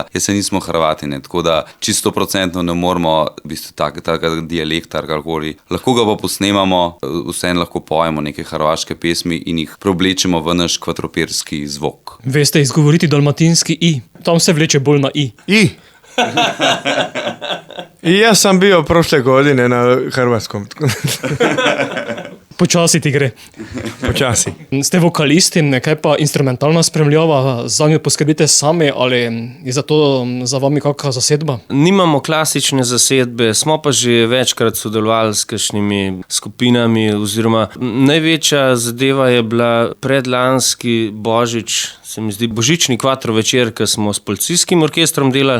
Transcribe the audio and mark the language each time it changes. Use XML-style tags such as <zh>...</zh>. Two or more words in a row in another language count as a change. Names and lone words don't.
<sl>Jaz se nismo Hrvatine, tako da čisto procentno ne moramo v bistvu takega dialekta, karkoli. Lahko ga pa posnemamo, vseeno lahko pojemo neke hrvaške pesmi in jih preoblečemo v naš kvadropirski zvok. Veste izgovoriti dalmatinski i? Tam se vleče bolj na i. I.</sl> <hr>I jaz sam bio prošle godine na hrvatskom.</hr> <sl>Počasi ti gre. Počasi. Ste vokalisti, kaj pa instrumentalna spremljava, za njo poskrbite sami ali je za to za vami kakšna zasedba? Nimamo klasične zasedbe, smo pa že večkrat sodelovali s kakšnimi skupinami, oziroma največja zadeva je bila predlanski božič, se mi zdi, božični kvadrovečer, ki smo s policijskim orkestrom delali.</sl>